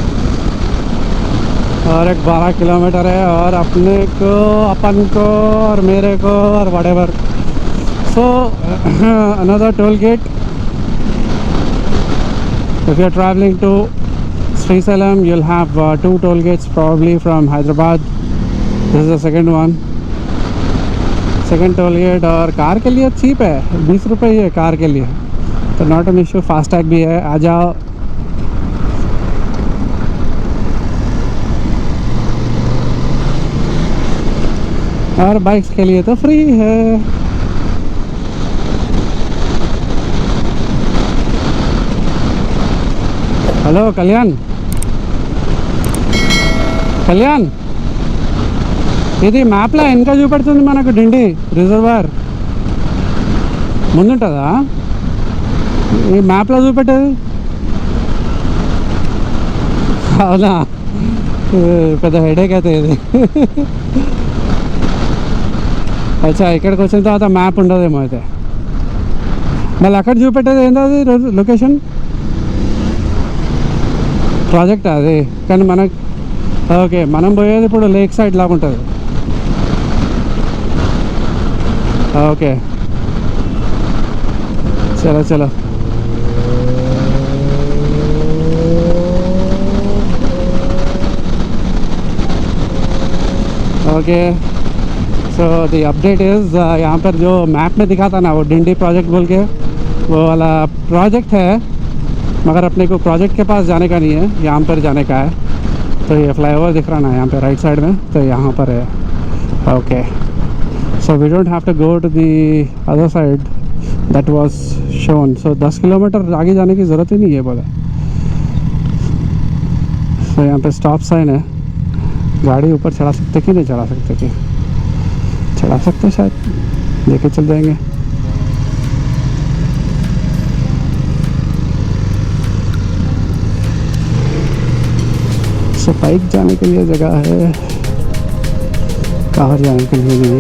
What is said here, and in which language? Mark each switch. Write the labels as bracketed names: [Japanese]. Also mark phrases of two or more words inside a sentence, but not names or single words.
[Hindi] और एक 12 किलोमीटर है और अपने को, अपन को और मेरे को और whatever. [English] So another toll gate if you are traveling to Srisailam, you'll have 2 toll gates probably from Hyderabad. This is the second one. Second toll gate. [Hindi] और कार के लिए चीप है, 20 रुपये ही है कार के लिए, तो [English] not an issue. [Hindi] फास्टैग भी है, आ जाओ. और बाइक्स के लिए तो फ्री है. हेलो कल्याण. [Telugu] కళ్యాణ్, ఇది మ్యాప్లో వెనక చూపెడుతుంది మనకు డిండి రిజర్వాయర్ ముందుంటుందా? ఈ మ్యాప్లో చూపెట్టేది అవునా? పెద్ద హెడేక్ అయితే ఇది. అచ్చా, ఇక్కడికి వచ్చిన తర్వాత మ్యాప్ ఉండదేమో అయితే. మళ్ళీ అక్కడ చూపెట్టేది ఏందో అది లొకేషన్ ప్రాజెక్ట్ అది. కానీ మనకు ఓకే, మనం పోయేది ఇప్పుడు [English] lake side [Telugu] లాగా ఉంటుంది. ఓకే, [Hindi] चलो चलो. [English] OK, so the update is [Hindi] यहाँ पर जो मैप में दिखा था ना, वो डिंडी प्रोजेक्ट बोल के वो वाला प्रोजेक्ट है, मगर अपने को प्रोजेक्ट के पास जाने का नहीं है, यहाँ पर जाने का है. तो ये फ्लाईओवर दिख रहा ना यहाँ पे [English] right side [Hindi] में, तो यहाँ पर है. [English] OK, so we don't have to go to the other side that was shown. [Hindi] सो 10 किलोमीटर आगे जाने की ज़रूरत ही नहीं है बोला. सो यहाँ पे [English] stop sign [Hindi] है. गाड़ी ऊपर चढ़ा सकते कि नहीं चढ़ा सकते? कि चढ़ा सकते शायद, लेके चल जाएंगे. सो बाइक जाने के लिए जगह है, कार जाने के लिए नहीं.